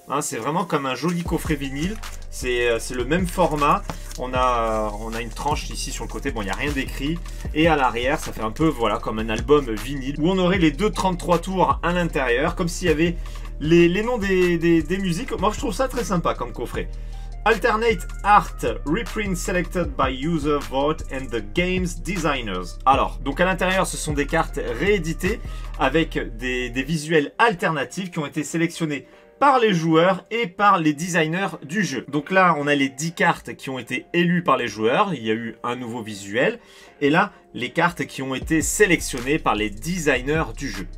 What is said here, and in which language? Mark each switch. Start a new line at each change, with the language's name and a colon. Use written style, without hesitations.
French: Hein, c'est vraiment comme un joli coffret vinyle. C'est le même format. On a une tranche ici sur le côté. Bon, il n'y a rien d'écrit. Et à l'arrière, ça fait un peu voilà, comme un album vinyle. Où on aurait les deux 33 tours à l'intérieur. Comme s'il y avait les noms des musiques. Moi, je trouve ça très sympa comme coffret.
English: Alternate Art Reprint Selected by User Vote and the Game's Designers.
French: Alors, donc à l'intérieur, ce sont des cartes rééditées avec des visuels alternatifs qui ont été sélectionnés par les joueurs et par les designers du jeu. Donc là, on a les 10 cartes qui ont été élues par les joueurs. Il y a eu un nouveau visuel. Et là, les cartes qui ont été sélectionnées par les designers du jeu.